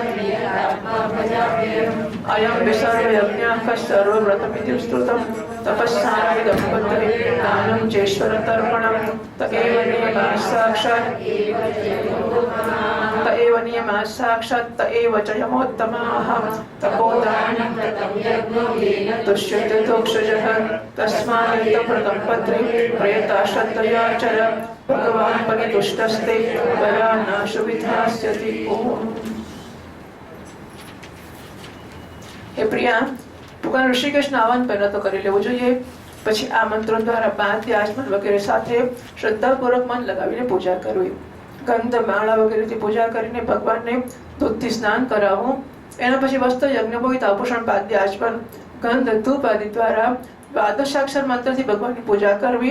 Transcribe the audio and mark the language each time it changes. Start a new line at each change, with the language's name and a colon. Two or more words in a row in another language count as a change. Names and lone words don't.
Sanskrit: अयं विसर्वयज्ञः सर्वव्रतमिति स्तुतं तपस्साराय दम्पत्यै दानं चेश्वरतर्पणं त एव नियमाः साक्षात् त एव च यमोत्तमाः तपोदानं तुष्यते तोक्षजः तस्मादेतव्रतं पत्रे प्रयता श्रद्धया चर भगवान् परितुष्टस्ते वरानाशु विधास्यति ओम।
Hindi: हे प्रिया,
Gujarati: ભગવાન ઋષિકેશના આહવાન પહેલા તો કરી લેવું જોઈએ, પછી આ મંત્રો દ્વારા પાદ્ય આચમન વગેરે સાથે શ્રદ્ધાપૂર્વક મન લગાવીને પૂજા કરવી, ગંધ માળા વગેરેથી પૂજા કરીને ભગવાનને દૂધથી સ્નાન કરાવવું, એના પછી વસ્ત્ર યજ્ઞ પવિત્ર આભૂષણ પાદ્ય આચમન ગંધ ધૂપ આદિ દ્વારા દ્વાદશાક્ષર મંત્રથી ભગવાનની પૂજા કરવી.